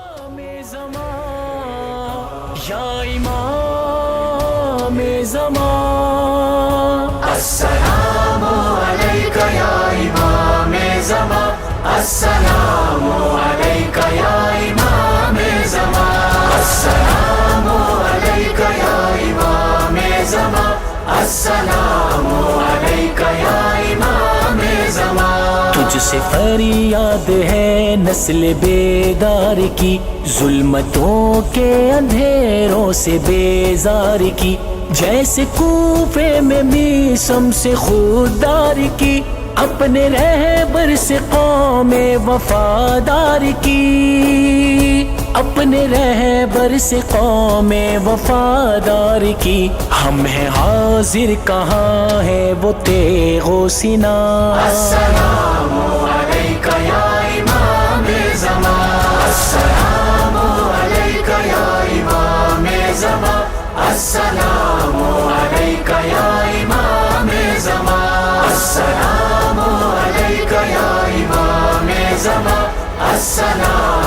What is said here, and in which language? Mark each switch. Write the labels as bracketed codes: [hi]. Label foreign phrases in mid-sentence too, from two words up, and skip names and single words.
[ar] یا امام زمان السلام علیک یا امام زمان السلام علیک یا امام زمان السلام علیک یا امام زمان السلام علیک یا امام زمان [ur] تجھ سے فریاد ہے نسل بیدار کی ظلمتوں کے اندھیروں سے بیزار کی جیسے کوفے میں میسم سے خوددار کی اپنے رہبر سے قوم وفادار کی اپنے رہبر سے قوم وفادار کی ہم ہیں حاضر کہاں ہے وہ تیغ و سینا [ar] السلام علیک یا امام زمان السلام علیک یا امام زمان السلام علیک یا امام زمان السلام علیک یا امام زمان السلام